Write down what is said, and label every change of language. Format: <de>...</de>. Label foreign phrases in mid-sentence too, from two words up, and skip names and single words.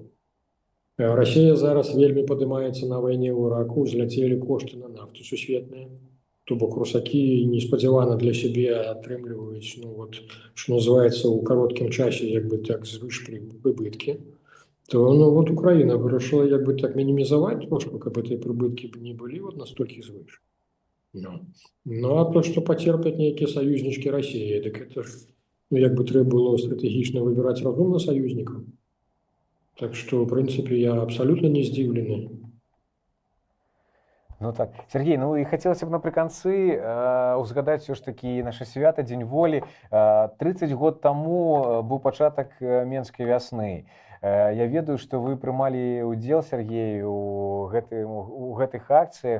<be>Расія зараз вельмі падымаецца на вайне ў Іраку, узляцелі кошты на нафту сусветныя. То бок русакі неспадзявана для сябе атрымліваюць, ну вот, што называецца, у кароткім часе, як бы так, звыш прыбыткі.</be> <ru>То ну вот Украина</ru> <be>вырашила як бы так</be> <ru>минимизовать трошку, каб этой прибытки не были вот настолько звыш. Ну а то, что потерпят некие союзнички России, так это ж,</ru> <be>ну як бы трэба</be> <ru>было стратегично выбирать разумно союзников. Так что, в принципе, я абсолютно</ru> <be>не здзіўлены. Ну так, Сергей, ну і хацелася б напрыканцы узгадаць</be> <ru>все ж</ru> <be>такі наша свята, дзень волі. 30 год таму быў пачатак Менскай вясны. Я ведаю, што вы прымалі ўдзел, Сергей, у гэтых акцыях.</be>